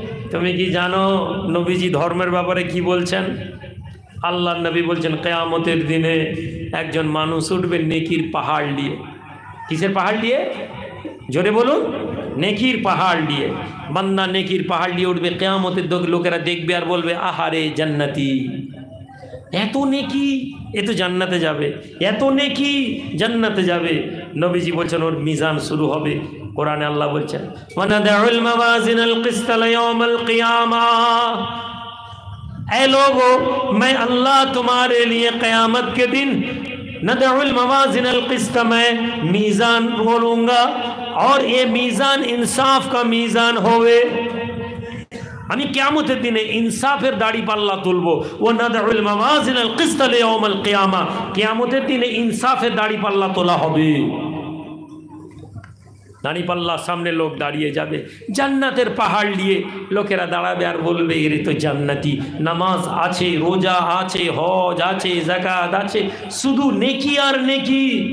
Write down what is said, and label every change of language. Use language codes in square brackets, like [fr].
[bn] তুমি কি জানো নবীজি ধর্মের ব্যাপারে কি বলছেন? আল্লাহ নবী বলছেন, কিয়ামতের দিনে একজন মানুষ উঠবে নেকির পাহাড় নিয়ে। কিসের পাহাড় নিয়ে? জোরে বলুন। নেকির পাহাড় নিয়ে। বান্দা নেকির পাহাড় নিয়ে উঠবে, কিয়ামতের লোকেরা দেখবে আর বলবে, আহারে জান্নাতি, এত নেকি, এ তো জান্নাতে যাবে, এত নেকি জান্নাতে যাবে। নবীজি বলছেন ওর মিজান শুরু হবে কোরআনে আল্লাহ বলছেন [ar] ওয়ানাদাউল মাওয়াজিনাল কিসতা লিয়াউমিল কিয়ামা, [hi] ऐ लोगों मैं अल्लाह तुम्हारे लिए क़यामत के दिन [ar] नदउल मवाज़िनल क़िस्त, [hi] मैं मीज़ान बोलूँगा और ये मीज़ान इंसाफ का मीज़ान होवे। [bn] আমি কিয়ামতের দিনে ইনসাফের দাড়ি পাল্লা তুলবো। [ar] ওয়া নাদউল মাওয়াজিনাল কিসতা লিয়াউমিল কিয়ামা, [bn] কিয়ামতের দিনে ইনসাফের দাড়ি পাল্লা তোলা হবে। দাড়ি পাল্লার সামনে লোক দাঁড়িয়ে যাবে, জান্নাতের পাহাড় নিয়ে লোকেরা দাঁড়াবে আর বলবে এর তো জান্নাতি, নামাজ আছে, রোজা আছে, হজ আছে, যাকাত আছে, শুধু নেকি আর নেকি।